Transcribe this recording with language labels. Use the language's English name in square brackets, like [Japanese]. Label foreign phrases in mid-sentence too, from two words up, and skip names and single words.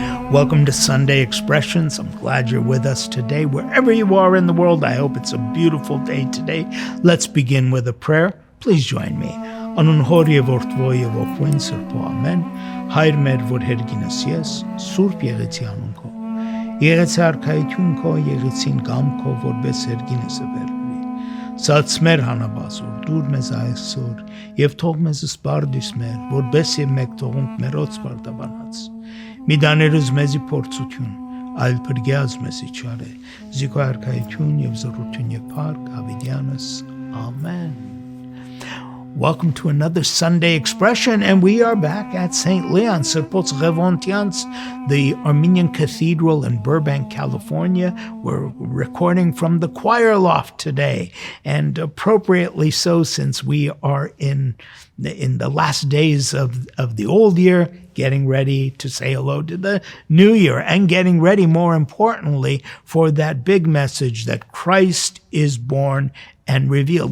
[English] Welcome to Sunday Expressions. I'm glad you're with us today. Wherever you are in the world, I hope it's a beautiful day today. Let's begin with a prayer. Please join me. [Armenian] Անուն Հօր և Որդւոյ և Հոգւոյն Սրբոյ ամէն. Հայր մեր որ յերկինս ես. Սուրբ եղիցի անուն քո. Եկեսցէ արքայութիւն քո եղիցին կամք քո որպէս յերկինս և յերկրի. Զհաց մեր հանապազորդ տուր մեզ այսօր։ Եւ թող մեզ զպարտիս մեր որպէս և մեք թողումք մերոց պարտապանաց. Միդաներուզ մեզի փորձություն, այլ փրկյազ մեզի չարե, զիքո արքայություն և զորություն և փառք, Հավիդյանս, Amen. [English] Welcome to another Sunday Expression, and we are back at St. Leon, Sirpotz Revontians, the Armenian Cathedral in Burbank, California. We're recording from the choir loft today, and appropriately so since we are in the last days of the old year, getting ready to say hello to the new year, and getting ready, more importantly, for that big message that Christ is born and revealed.